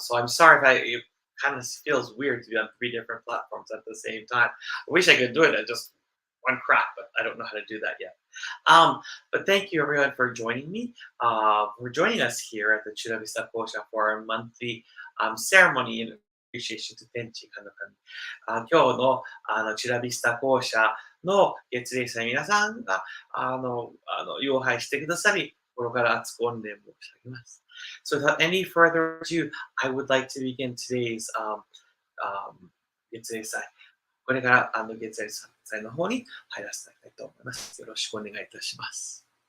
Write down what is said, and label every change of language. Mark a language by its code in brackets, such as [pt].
[en] So I'm sorry if it kind of feels weird to be on three different platforms at the same time. I wish I could do it at just one crack, but I don't know how to do that yet. But thank you everyone for joining me. For joining us here at the Chula Vista Kōsha for our monthly ceremony and appreciation to Tenchi Kanokami. [ja] 今日のチュラビスタ校舎の月齢者の皆さんが擁拝してくださり、心から熱く御礼申し上げます。 [en] So without any further ado, I would like to begin today's 月齢祭。 [ja] これから月齢祭の方に入らせていただきたいと思います。よろしくお願いいたします。